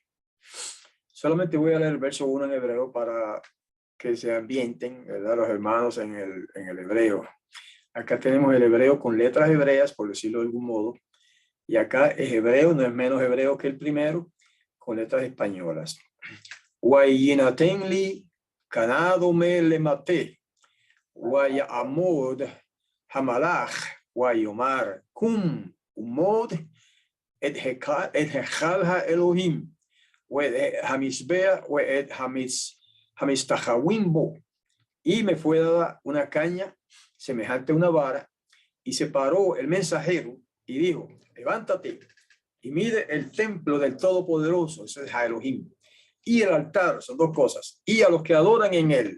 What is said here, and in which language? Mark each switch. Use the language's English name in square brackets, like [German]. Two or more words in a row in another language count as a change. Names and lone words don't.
[Spanish] Solamente voy a leer el verso 1 en hebreo para que se ambienten, ¿verdad? Los hermanos en el hebreo. Acá tenemos el hebreo con letras hebreas, por decirlo de algún modo. Y acá es hebreo, no es menos hebreo que el primero, con letras españolas. [Hebrew] ויינתן לי קנה דומה למטה ויעמוד המלאך ויאמר קום ומוד את היכל האלוהים. [Spanish] Y me fue dada una caña semejante a una vara, y se paró el mensajero y dijo: levántate y mide el templo del Todopoderoso, eso es Elohim, y el altar, son dos cosas, y a los que adoran en él.